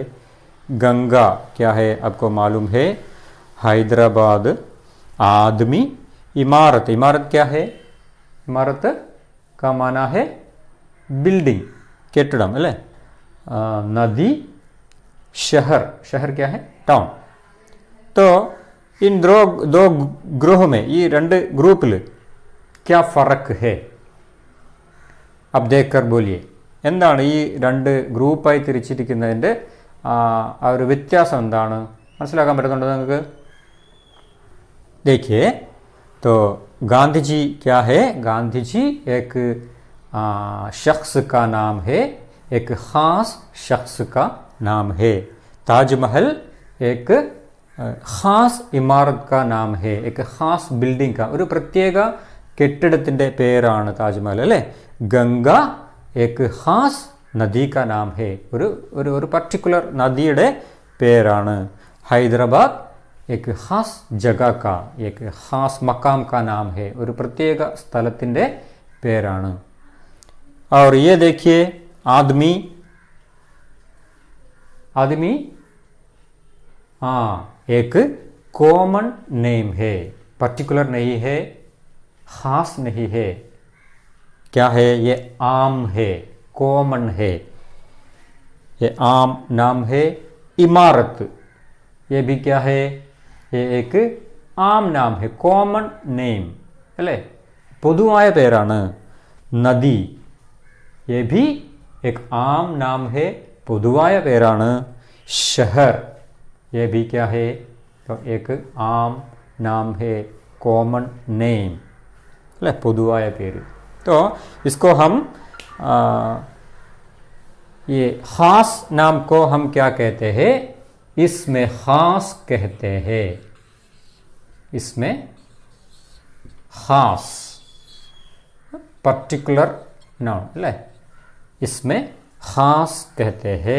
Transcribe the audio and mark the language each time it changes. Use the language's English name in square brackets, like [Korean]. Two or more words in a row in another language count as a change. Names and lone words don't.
[Hindi] गंगा क्या है? आपको मालूम है. हैदराबाद, आदमी, इमारत. इमारत क्या है? इमारत का माना है बिल्डिंग, [Malayalam] കെട്ടിടം, അല്ലേ. [Hindi] नदी, शहर. शहर क्या है? टाउन. तो इन दो ग्रोह में, ये [Malayalam] രണ്ട് ഗ്രൂപ്പിൽ [Hindi] क्या फ़र्क है? अब देख कर बोलिए. [Malayalam] എന്താണ് ഈ രണ്ട് ഗ്രൂപ്പായി തിരിച്ചിരിക്കുന്നതിൻ്റെ ആ ഒരു വ്യത്യാസം എന്താണ് മനസ്സിലാക്കാൻ പറ്റുന്നുണ്ടോ നിങ്ങൾക്ക്? [Hindi] देखिए, तो गांधी जी क्या है? गांधी जी एक शख्स का नाम है, एक ख़ास शख्स का नाम है. ताजमहल एक ख़ास इमारत का नाम है, एक ख़ास बिल्डिंग का, [Malayalam] ഒരു പ്രത്യേക കെട്ടിടത്തിൻ്റെ പേരാണ് താജ്മഹൽ, അല്ലേ? [Hindi] ഗംഗ एक ख़ास नदी का नाम है, [Malayalam] ഒരു പർട്ടിക്കുലർ നദിയുടെ പേരാണ്. [Hindi] हैदराबाद एक ख़ास जगह का, एक ख़ास मकाम का नाम है, [Malayalam] ഒരു പ്രത്യേക സ്ഥലത്തിൻ്റെ പേരാണ്. [Hindi] और ये देखिए, आदमी. आदमी हाँ, एक [English] common name [Hindi] है, पर्टिकुलर नहीं है, ख़ास नहीं है. क्या है? ये आम है, कॉमन है, ये आम नाम है. इमारत ये भी क्या है? ये एक आम नाम है, [English] common name, [Hindi] अल्ले. [Malayalam] പൊതുവായ പേരാണ്. [Hindi] നദി ये भी एक आम नाम है, [Malayalam] പൊതുവായ പേരാണ്. [Hindi] शहर ये भी क्या है, तो एक आम नाम है, [English] common name, [Malayalam] അല്ലേ പൊതുവായ പേര്. [Hindi] तो इसको हम ये खास नाम को हम क्या कहते हैं, इसमें खास कहते हैं. इसमें खास [English] particular noun, [Hindi] अल्ले इसमें खास कहते हैं.